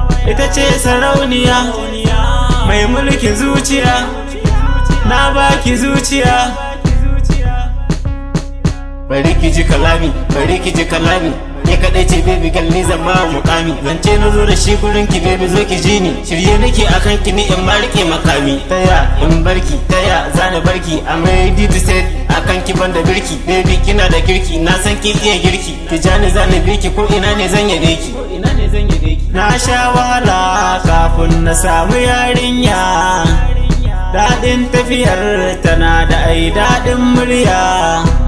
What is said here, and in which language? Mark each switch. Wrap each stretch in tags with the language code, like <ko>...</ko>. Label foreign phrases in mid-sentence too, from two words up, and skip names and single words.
<ha>Ita ce sarauniya, mai mulkin zuciya, na baki zuciya. Bari ki ji kalami, bari ki ji kalami. Ke kaɗai ce</ha> <en>baby girl,</en> <ha>ni zan ma mukami. Zance na zo da shi gurin ki baby, zo ki ji ni. Shirye nake akan ki ni in ma riƙe makami. Ta ya in barki, ta ya za ni barki?</ha> <en>I'm ready to set</en> <ha>akan ki banda birki. Baby kina da kirki, na san kin iya girki. Ki ja ni za ni bi ki, ko ina ne zan yabe ki. Na sha wahala kafin na samu yarinya, daɗin tafiyar tana da ai daɗin murya.</ha>